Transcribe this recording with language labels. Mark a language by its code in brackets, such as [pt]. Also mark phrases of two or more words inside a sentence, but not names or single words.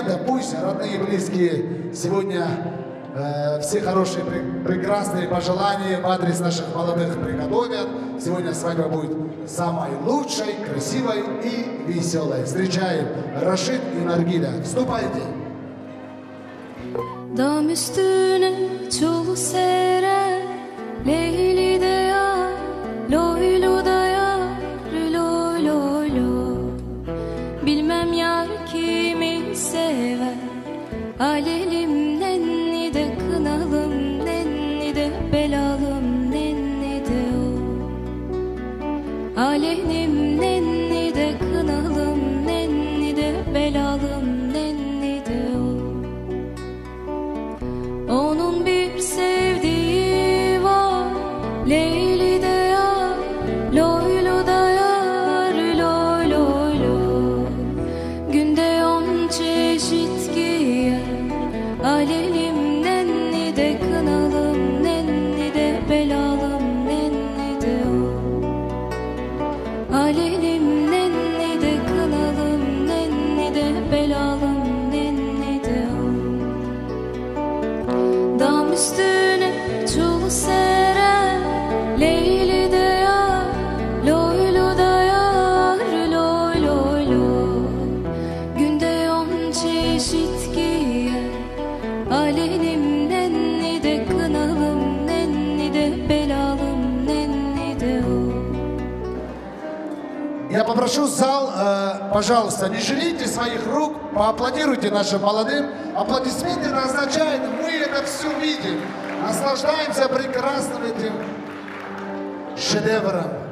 [ru] А пусть родные и близкие сегодня все хорошие, прекрасные пожелания в адрес наших молодых приготовят. Сегодня свадьба будет самой лучшей, красивой и веселой. Встречаем Рашид и Наргиля. Вступайте. [tr] Dam üstüne çul sere, Leyli de yar, loylu da yar, loy loy loy. Bilmem yar kimi sever, alelim nenni de kınalım, nenni de belalım, nenni de o. Alelim nenni de kınalım, nenni de belalım, nenni de o. Onun bir sevdiği var, Leyli de yar, loylu da yar, loy loy loy. Günde 10 çeşit giyer, alelim nenni de kınalım, nenni de belalım, nenni de o. Alelim nenni de kınalım, nenni de belalım, nenni de o. Dam üstüne çul sere, Leyli de yar, loylu da yar, loy loy loy. Günde 10 çeşit giyer, alelim nenni de kınalım, nenni de belalım, nenni de o. [ru] Я попрошу зал, пожалуйста, не жалейте своих рук, поаплодируйте нашим молодым. Аплодисменты означают, мы это все видим, наслаждаемся прекрасным этим шедевром.